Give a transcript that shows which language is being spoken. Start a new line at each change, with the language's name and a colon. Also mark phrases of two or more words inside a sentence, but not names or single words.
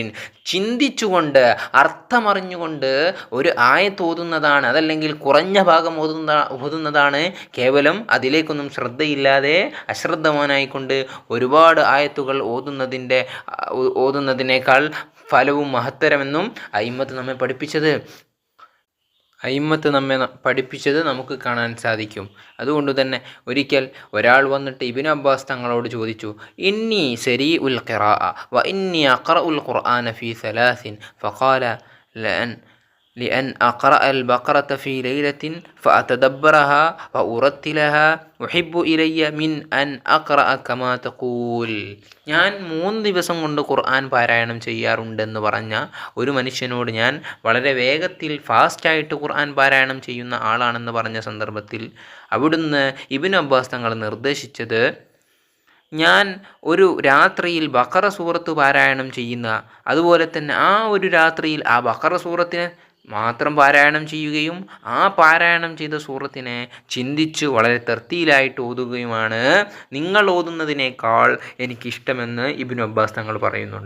Malayalam: ചിന്തിച്ചുകൊണ്ട്, അർത്ഥമറിഞ്ഞുകൊണ്ട് ഒരു ആയത്ത് ഓതുന്നതാണ്, അതല്ലെങ്കിൽ കുറഞ്ഞ ഭാഗം ഓതുന്നതാണ് കേവലം അതിലേക്കൊന്നും ശ്രദ്ധയില്ലാതെ അശ്രദ്ധവാനായിക്കൊണ്ട് ഒരുപാട് ആയത്തുകൾ ഓതുന്നതിനേക്കാൾ ഫലവും മഹത്തരമെന്നും അയിമ്മത്ത് നമ്മെ പഠിപ്പിച്ചത് നമുക്ക് കാണാൻ സാധിക്കും. അതുകൊണ്ട് തന്നെ ഒരിക്കൽ ഒരാൾ വന്നിട്ട് ഇബ്നു അബ്ബാസ് തങ്ങളോട് ചോദിച്ചു,
Arabic: إني سريع القراءة وإني أقرأ القرآن في ثلاث فقال لأن أقرأ البقرة في ليلة فأتدبرها وأرتلها أحب إلي من أن أقرأ كما تقول.
Malayalam: ഞാൻ 3 ദിവസം കൊണ്ട് ഖുർആൻ പാരായണം ചെയ്യാറുണ്ടെന്ന് പറഞ്ഞ ഒരു മനുഷ്യനോട് ഞാൻ വളരെ വേഗത്തിൽ ഫാസ്റ്റായിട്ട് ഖുർആൻ പാരായണം ചെയ്യുന്ന ആളാണെന്ന് പറഞ്ഞ സന്ദർഭത്തിൽ അവിടുന്ന് ഇബ്നു അബ്ബാസ് തങ്ങൾ നിർദ്ദേശിച്ചത്, ഞാൻ ഒരു രാത്രിയിൽ ബഖറ സൂറത്ത് പാരായണം ചെയ്യുന്ന, അതുപോലെ തന്നെ ആ ഒരു രാത്രിയിൽ ആ ബഖറ സൂറത്തിനെ മാത്രം പാരായണം ചെയ്യുകയും ആ പാരായണം ചെയ്ത സൂറത്തിനെ ചിന്തിച്ച് വളരെ തർത്തീലായിട്ട് ഓതുകയുമാണ് നിങ്ങൾ ഓതുന്നതിനേക്കാൾ എനിക്കിഷ്ടമെന്ന് ഇബ്നു അബ്ബാസ് തങ്ങൾ പറയുന്നുണ്ട്.